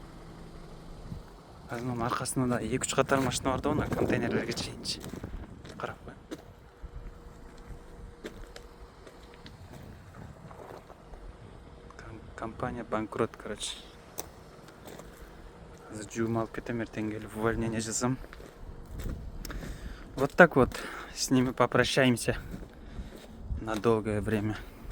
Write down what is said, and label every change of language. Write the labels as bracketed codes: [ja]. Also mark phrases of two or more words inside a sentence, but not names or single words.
[ky] Азыр мунун аркасында да 2-3 катар машина бар да, аны контейнерлерге чейинчи. Карап кой. Компания банкрот, короче. Азыр жуум алып кетем, эртең келип увольнение жазам. [ru] Вот так вот с ними попрощаемся на долгое время.